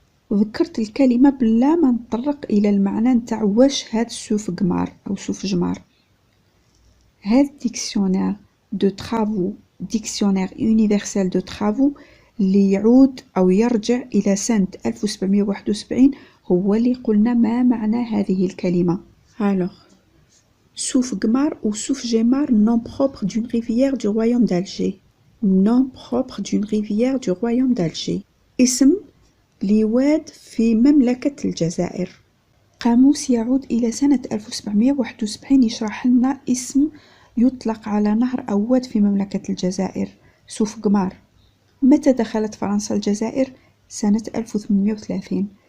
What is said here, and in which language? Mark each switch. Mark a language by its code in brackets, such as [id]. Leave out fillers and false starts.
[ar] وذكرت الكلمة بلا ما نطرق إلى المعنى نتاع واش هاد سوف جمار أو سوف جمار. هذا ديكسيونير دو ترافو، ديكسيونير يونيفرسال دو ترافو اللي يعود أو يرجع إلى سنة 1771 هو اللي قلنا ما معنى هذه الكلمة. [fr] Alors, Souf Gmar ou Souf Gemar, nom propre d'une rivière du royaume d'Alger. Nom propre d'une rivière du royaume d'Alger. [ar] اسم لواد في مملكة الجزائر. قاموس يعود إلى سنة 1771 يشرح لنا اسم يطلق على نهر أو واد في مملكة الجزائر، سوف جمار. متى دخلت فرنسا الجزائر؟ سنة 1830.